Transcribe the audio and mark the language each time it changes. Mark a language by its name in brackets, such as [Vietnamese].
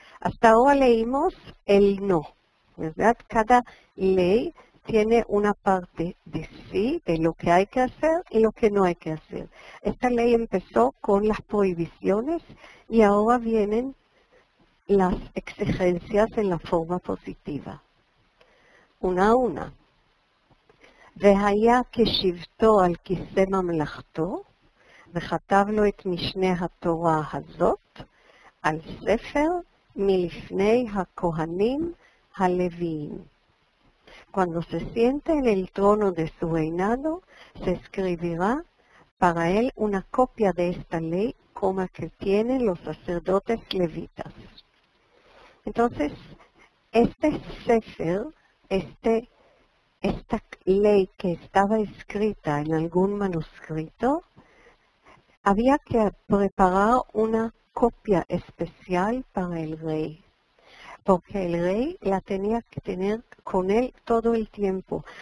[Spanish] Hasta ahora leímos el no, ¿verdad? Cada ley tiene una parte de sí, de lo que hay que hacer y lo que no hay que hacer. Esta ley empezó con las prohibiciones y ahora vienen las exigencias en la forma positiva. Una a una. [Hebrew] והיה כשבתו על כיסא ממלכתו, וכתב לו את משנה התורה הזאת על ספר מלפני הכהנים הלוויים. [Spanish] Cuando se siente en el trono de su reinado, se escribirá para él una copia de esta ley como que tienen los sacerdotes levitas. Entonces, este sefer, esta ley que estaba escrita en algún manuscrito, había que preparar una copia especial para el rey, porque el rey la tenía que tener con él todo el tiempo.